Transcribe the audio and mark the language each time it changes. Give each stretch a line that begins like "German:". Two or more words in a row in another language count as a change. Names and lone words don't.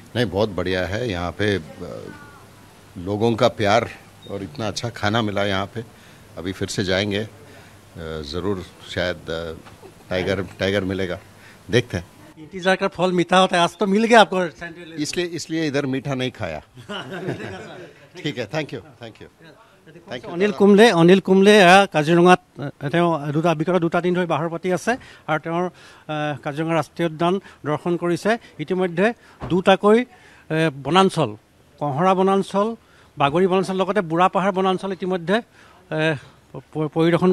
Hindi: नहीं बहुत बढ़िया है यहाँ पे लोगों का प्यार और इतना अच्छा खाना मिला यहाँ पे अभी फिर से जाएंगे ज़रूर शायद टाइगर मिलेगा देखते हैं इंतजार का फल मीठा होता है आज तो मिल गया आपको इसलिए इधर मीठा नहीं खाया ठीक है
English: thank you
Assamese: অনিল কুম্বলে কাজিৰঙাত তেওঁ বিগত দুটা দিন ধৰি বাহৰ পাতি আছে আৰু তেওঁৰ কাজিৰঙা ৰাষ্ট্ৰীয় উদ্যান দৰ্শন কৰিছে ইতিমধ্যে দুটাকৈ বনাঞ্চল কঁহৰা বনাঞ্চল বাগৰি বনাঞ্চল লগতে বুঢ়াপাহাৰ বনাঞ্চল ইতিমধ্যে পৰিদৰ্শন